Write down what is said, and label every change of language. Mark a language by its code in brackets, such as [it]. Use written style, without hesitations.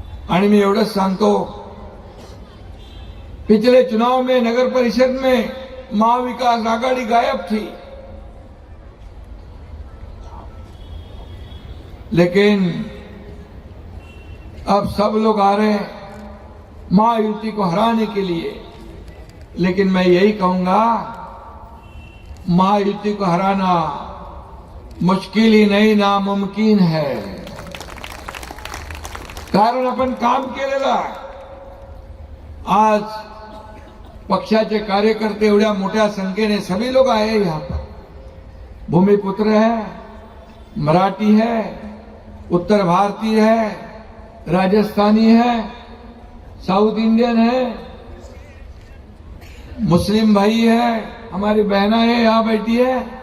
[mr] आणि मी एवढंच सांगतो, [hi] पिछले चुनाव में नगर परिषद में महाविकास आघाड़ी गायब थी, लेकिन अब सब लोग आ रहे हैं महायुति को हराने के लिए. लेकिन मैं यही कहूंगा, महायुति को हराना मुश्किल ही नहीं नामुमकिन है. [mr] कारण आपण काम केलेलं आहे. आज पक्षाचे कार्यकर्ते एवढ्या मोठ्या संख्येने [hi] सभी लोग आए यहाँ पर. भूमिपुत्र है, मराठी है, उत्तर भारतीय है, राजस्थानी है, साउथ इंडियन है, मुस्लिम भाई है, हमारी बहना है यहाँ बैठी है.